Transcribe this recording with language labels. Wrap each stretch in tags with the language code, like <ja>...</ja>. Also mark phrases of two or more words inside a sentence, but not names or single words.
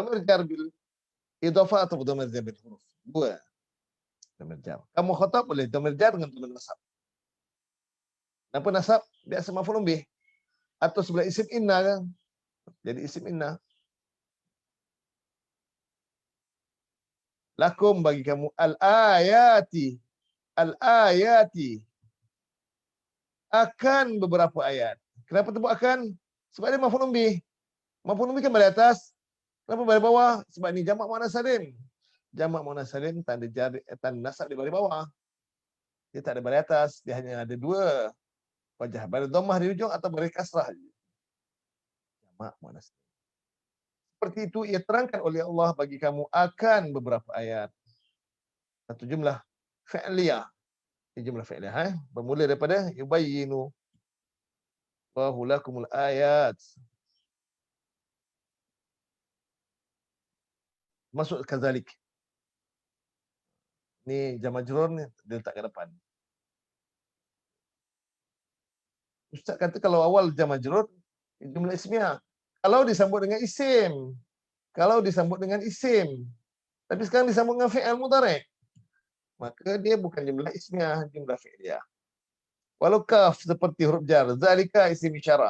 <ar>ضمير جر بالإضافة</ar> <ms>atau</ms> <ar>ضمير جر بالحرف.</ar> <ms>Dua. Dhamir jar. Kamu khatab boleh dhamir jar dengan dhamir nasab. Kenapa nasab? Biasa maf'ulun bih. Atau sebelah isim inna kan? Jadi isim inna. Lakum bagi kamu al-ayati. Al-ayati. Akan beberapa ayat. Kenapa sebut akan? Sebab dia maf'ulun bih. Maf'ulun bih kan balik atas. Kenapa balik bawah? Sebab ni jamak muannas salim. Jamak muannas salim tanda jar, tanda nasab di balik bawah. Dia tak ada balik atas. Dia hanya ada dua wajah. Balik dhammah di ujung atau balik kasrah. Jamak muannas. Seperti itu ia terangkan oleh Allah bagi kamu akan beberapa ayat. Satu jumlah fi'liyah. Ini jumlah fi'liyah. Bermula daripada</ms> <ar>يبين الله لكم الآيات.</ar> <ms>Masuk kazalik. Ni jar majrur ni dia letak ke depan. Ustaz kata kalau awal jar majrur jumlah ismiyah. Kalau disambut dengan isim. Kalau disambut dengan isim. Tapi sekarang disambut dengan fi'il mudhari'. Maka dia bukan jumlah ismiyah, jumlah fi'liyah. Walau kaf seperti huruf jar, zalika isim isyarah.</ms>